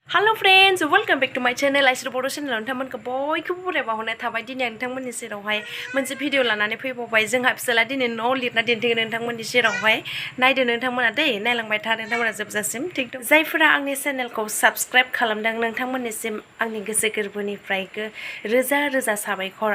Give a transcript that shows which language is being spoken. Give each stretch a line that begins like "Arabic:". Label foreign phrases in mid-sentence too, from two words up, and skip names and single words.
English: Hello friends, welcome back to my channel. I should produce channel
Bodo: नोंथांमोनखौ बयखौबो बरायबा हरनाय थाबाय दिनै नोंथांमोननि सेरावहाय मोनसे भिडिअ लानानै फैबावबाय जोंहा फिसाला दिनै न' लिरना दिन्थिगोन नोंथांमोननि सेरावहाय नायदो नोंथांमोना दै नायलांबाय था नोंथांमोना जोबजासिम थिग दं जायफोरा आंनि चेनेलखौ साबस्क्राइब खालामदों नोंथांमोननिसिम आंनि गोसो गोरबोनिफ्राय रोजा रोजा साबायखर